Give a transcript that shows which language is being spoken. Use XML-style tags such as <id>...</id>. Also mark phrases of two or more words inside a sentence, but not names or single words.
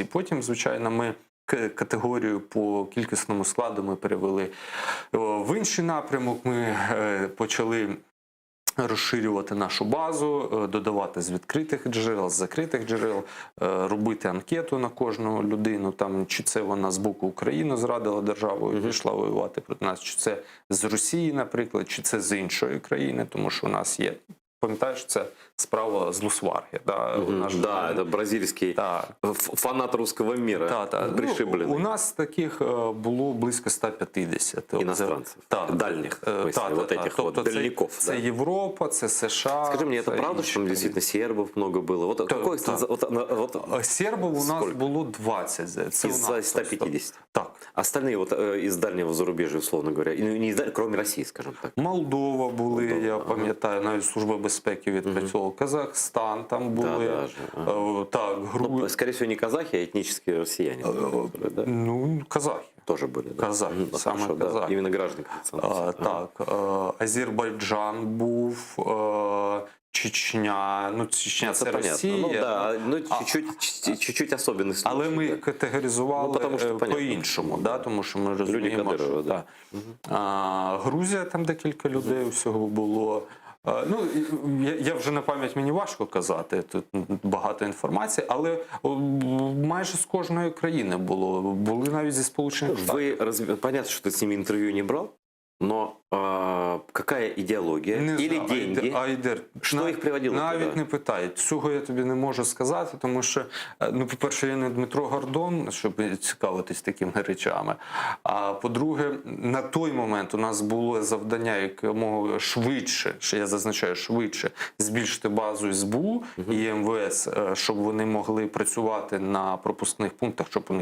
<uk>Потім, звичайно, ми категорію по кількісному складу ми перевели в інший напрямок, ми почали розширювати нашу базу, додавати з відкритих джерел, з закритих джерел, робити анкету на кожну людину, там, чи це вона з боку України зрадила державу і пішла воювати проти нас, чи це з Росії, наприклад, чи це з іншої країни, тому що у нас є пам'ятаєш, це справа з Лусварги.</uk> <ru>Да, наш Да, это бразильский</ru> <uk>Так.</uk> <ru>фанат русского мира. Пришибленный.</ru> <uk>Ну, у нас таких було близько 150.</uk> <ru>Иностранцев. Дальних, в смысле, вот этих вот дальников.</ru> <uk>Це</uk> <ru>да.</ru> <uk>Європа, це США.</uk> <ru>Скажи мне, это</ru> <uk>це правда, інші</uk> <ru>что там</ru> <uk>країни.</uk> <ru>действительно сербов много было? Вот какой</ru> <uk>Сербів у нас</uk> <ru>Сколько?</ru> <uk>було 20. Це у</uk> <ru>из</ru> <uk>нас</uk> <ru>150?</ru> <uk>Так.</uk> <ru>Остальные вот из дальнего зарубежья, условно говоря, и не кроме России, скажем так.</ru> <uk>Молдова були, Молдова, я</uk> <ru>ага.</ru> <uk>пам'ятаю, навіть Служба безпеки відпрацьовувала. Казахстан там були.</uk> <ru>даже,</ru> <uk>Так,</uk> <ru>Ну, скорее всего, не казахи, а этнические россияне. которые, да? Ну, казахи. Тоже были, да? Казахи, Да,</ru> <uk>саме</uk> <ru>хорошо, да.</ru> <uk>казахи.</uk> <ru>Именно граждане Казахстана.</ru> <uk>Так, Азербайджан був, Чечня. Ну, Чечня це</uk> <ru>понятно.</ru> <uk>Росія.</uk> <ru>Ну, да, ну, чуть-чуть особенный случай.</ru> <uk>Але ми</uk> <ru>да.</ru> <uk>категоризували Ну, тому що понятно. по-іншому, да? Тому що ми розуміємо, Кадирова, що</uk> <ru>да.</ru> <uk>Грузія, там декілька людей всього було. Ну, я вже на пам'ять мені важко казати, тут багато інформації, але майже з кожної країни було. Були навіть зі Сполучених Штатів.</uk> <ru>Понятно, что ты с ними интервью не брал, но какая идеология или деньги?</ru> <uk>Що їх приводило Навіть туди? не питай. Цього я тобі не можу сказати, тому що, ну, по-перше, я не Дмитро Гордон, щоб цікавитись такими речами. А по-друге, на той момент у нас було завдання якомога швидше, що я зазначаю, швидше, збільшити базу СБУ і МВС, щоб вони могли працювати на пропускних пунктах, щоб у них</uk>